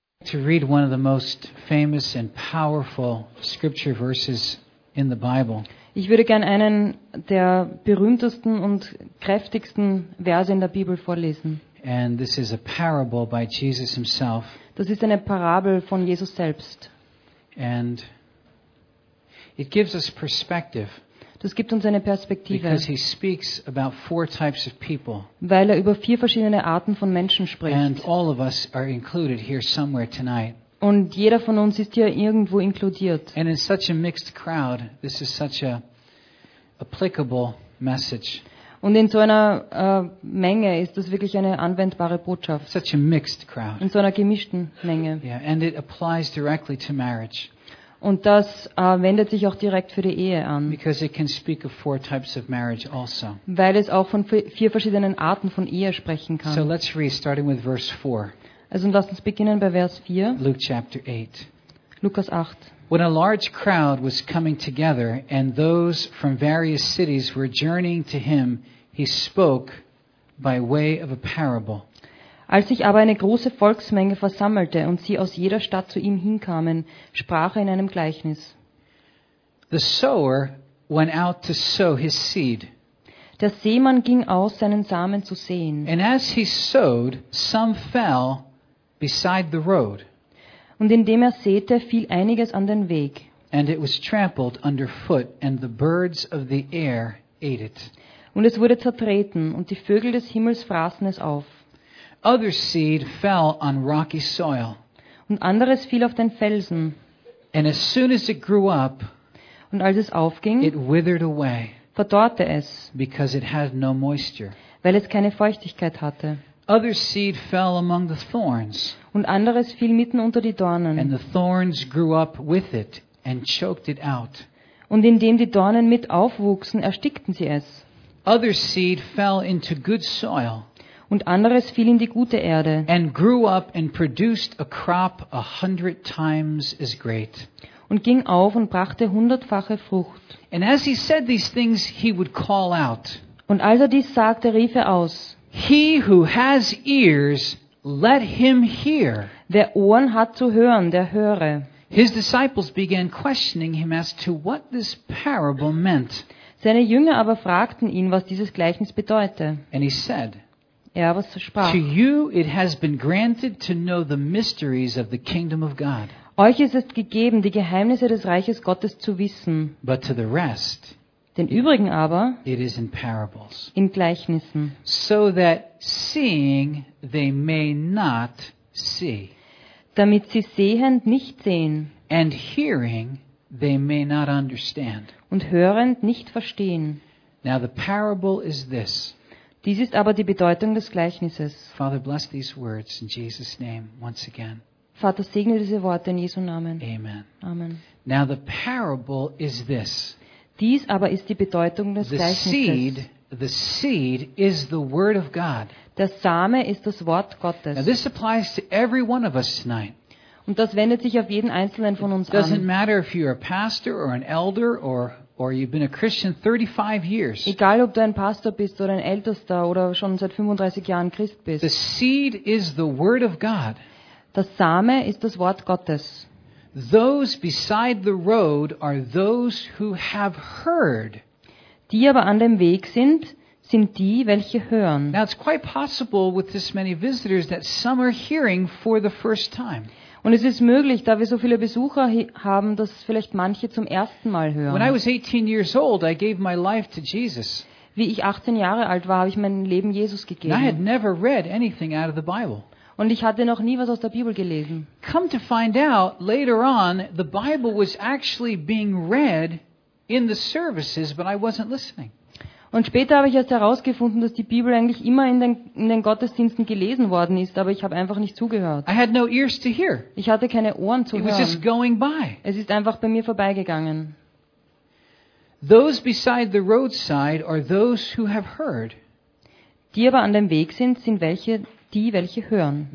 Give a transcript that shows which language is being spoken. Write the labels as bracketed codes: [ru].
[en] to read one of the most famous and powerful scripture verses in the Bible. [de] Ich würde gerne einen der berühmtesten und kräftigsten Verse in der Bibel vorlesen. [en] And this is a parable by Jesus himself. [de] Das ist eine Parabel von Jesus selbst. [en] And it gives us perspective. [de] Das gibt uns eine Perspektive. [en] Because he speaks about four types of people. [de] Weil er über vier verschiedene Arten von Menschen spricht. [en] And all of us are included here somewhere tonight. [de] Und jeder von uns ist hier irgendwo inkludiert. [en] And in such a mixed crowd, this is such a applicable message. [de] Und in so einer Menge ist das wirklich eine anwendbare Botschaft. [en] Such a mixed crowd. [de] In so einer gemischten Menge. [en] Yeah, and it applies directly to marriage. [de] Und das wendet sich auch direkt für die Ehe an. [en] Because it can speak of four types of marriage also. [de] Weil es auch von vier verschiedenen Arten von Ehe sprechen kann. [en] So let's read, starting with verse 4. [de] Also lass uns beginnen bei Vers 4. [en] Luke chapter 8. [de] Lukas 8. [en] When a large crowd was coming together and those from various cities were journeying to him, he spoke by way of a parable. [de] Als sich aber eine große Volksmenge versammelte und sie aus jeder Stadt zu ihm hinkamen, sprach er in einem Gleichnis. [en] The sower went out to sow his seed. [de] Der Sämann ging aus, seinen Samen zu säen. [en] And as he sowed, some fell beside the road. [de] Und indem er säte, fiel einiges an den Weg. [en] And it was trampled underfoot, and the birds of the air ate it. [de] Und es wurde zertreten, und die Vögel des Himmels fraßen es auf. [en] Other seed fell on rocky soil. [de] Und anderes fiel auf den Felsen. [en] And as soon as it grew up, [de] und als es aufging, [en] it withered away, [de] verdorrte es, [en] because it had no moisture, [de] weil es keine Feuchtigkeit hatte. [en] Other seed fell among the thorns, [de] und anderes fiel mitten unter die Dornen, [en] and the thorns grew up with it and choked it out. [de] Und indem die Dornen mit aufwuchsen, erstickten sie es. [en] Other seed fell into good soil, [de] und anderes fiel in die gute Erde, [en] and grew up and produced a crop 100 times as great, [de] und ging auf und brachte hundertfache Frucht. [en] And as he said these things, he would call out, [de] und als er dies sagte, rief er aus: [en] He who has ears, let him hear. [de] Wer Ohren hat zu hören, der höre. [en] His disciples began questioning him as to what this parable meant. [de] Seine Jünger aber fragten ihn, was dieses Gleichnis bedeute. [en] And he said, [de] er aber sprach: [en] To you it has been granted to know the mysteries of the kingdom of God. [de] Euch ist es gegeben, die Geheimnisse des Reiches Gottes zu wissen. [en] But to the rest, [de] den Übrigen aber, [en] it is in parables, [de] in Gleichnissen, [en] so that seeing they may not see, [de] damit sie sehend nicht sehen, [en] and hearing they may not understand, [de] und hörend nicht verstehen. [en] Now the parable is this. [de] Dies ist aber die Bedeutung des Gleichnisses. [en] Father, bless these words in Jesus' name once again. [de] Vater, segne diese Worte in Jesu Namen. [en] Amen. [de] Amen. [en] Now the parable is this. [de] Dies aber ist die Bedeutung des Gleichnisses. [en] The seed is the word of God. [de] Der Same ist das Wort Gottes. [en] Now this applies to every one of us tonight. [de] Und das wendet sich auf jeden einzelnen von uns an. [en] It doesn't matter if you're a pastor or an elder or you've been a Christian 35 years. [de] Egal ob du ein Pastor bist oder ein Ältester oder schon seit 35 Jahren Christ bist. [en] The seed is the word of God. [de] Das Same ist das Wort Gottes. [en] Those beside the road are those who have heard. [de] Die aber an dem Weg sind, sind die, welche hören. [en] Now it's quite possible with this many visitors that some are hearing for the first time. [de] Und es ist möglich, da wir so viele Besucher haben, dass vielleicht manche zum ersten Mal hören. [en] When I was 18 years old, I gave my life to Jesus. [de] Wie ich 18 Jahre alt war, habe ich mein Leben Jesus gegeben. [en] And I had never read anything out of the Bible. [de] Und ich hatte noch nie was aus der Bibel gelesen. [en] Come to find out later on, the Bible was actually being read in the services, but I wasn't listening. [de] Und später habe ich erst herausgefunden, dass die Bibel eigentlich immer in den Gottesdiensten gelesen worden ist, aber ich habe einfach nicht zugehört. [en] I had no ears to hear. [de] Ich hatte keine Ohren zu hören. [en] It was just going by. [de] Es ist einfach bei mir vorbeigegangen. [en] Those beside the roadside are those who have heard. [de] Die aber an dem Weg sind, sind welche, die, welche hören.